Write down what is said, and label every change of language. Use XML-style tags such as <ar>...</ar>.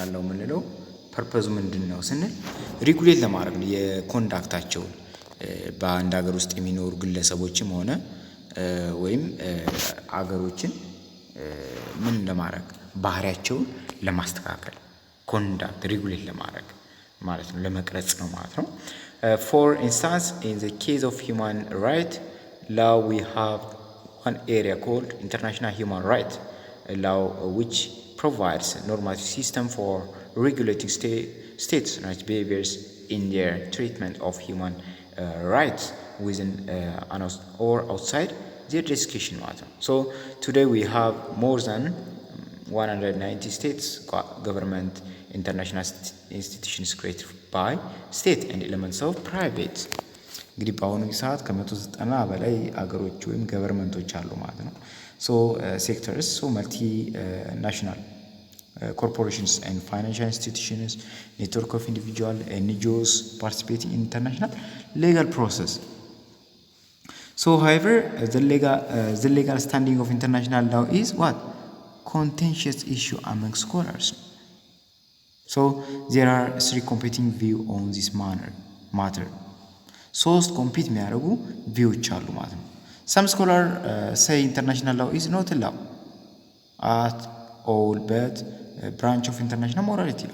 <am>ምንለው ፐርፐዙ ምንድነው ስንል ሬጉሌት ለማድረግ ነው የኮንዳክታቸውን በአንድ ሀገር ውስጥ የሚኖሩ ግለሰቦችም ሆነ ወይም አገሮችን ምን ለማድረግ ባህሪያቸውን ለማስተካከል ኮንዳክት ሬጉሌት ለማድረግ ማለት ነው፣ ለመቅረጽ ነው ማለት ነው።</am> <en>for instance in the case of human right law we have one area called international human rights law, which provides a normative system for regulating states' rights behaviors in their treatment of human rights within or outside their jurisdiction matter. So today we have more than 190 states government international institutions created by state and elements of private.</en> <am>እንግዲህ በአሁኑ ሰዓት ከ190 በላይ አገሮች ወይም ገቨርንመንቶች አሉ ማለት ነው።</am> <en>ሶ ሴክተርስ ሶ መልቲ ናሽናል corporations and financial institutions, network of individual NGOs participating in international legal process. So however, the legal standing of international law is what? Contentious issue among scholars. So there are three competing views on this matter.</en> <am>ሶስት ኮምፒት የሚያደርጉ ቪዎች አሉ ማለት ነው።</am> <en>some scholar say international law is not a law at all but a branch of international morality.</en>